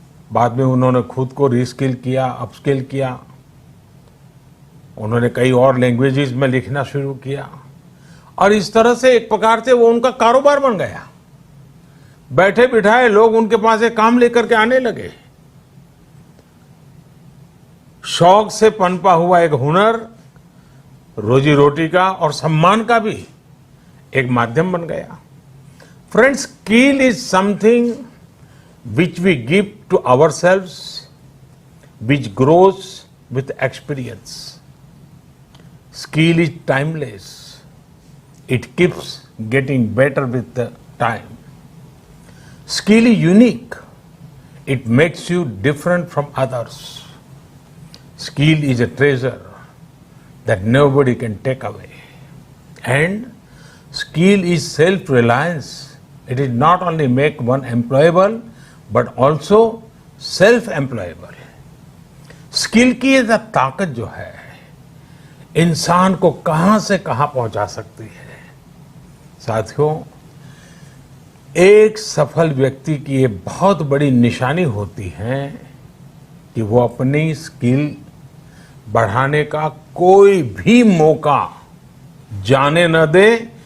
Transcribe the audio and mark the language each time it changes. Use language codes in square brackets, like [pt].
[hi] बाद में उन्होंने खुद को रीस्किल किया, अपस्किल किया। उन्होंने कई और लैंग्वेजेस में लिखना शुरू किया और इस तरह से एक प्रकार से वो उनका कारोबार बन गया। बैठे बिठाए लोग उनके पास एक काम लेकर के आने लगे। शौक से पनपा हुआ एक हुनर रोजी रोटी का और सम्मान का भी एक माध्यम बन गया। [en] Friends, skill is something which we give to ourselves, which grows with experience. Skill is timeless. It keeps getting better with the time. Skill is unique. It makes you different from others. Skill is a treasure that nobody can take away. And skill is self-reliance. It is not only make one employable, but also self-employable. [hi] Skill की ये ताकत जो है इंसान को कहां से कहां पहुंचा सकती है। साथियों, एक सफल व्यक्ति की ये बहुत बड़ी निशानी होती है कि वो अपनी स्किल बढ़ाने का कोई भी मौका जाने न दे।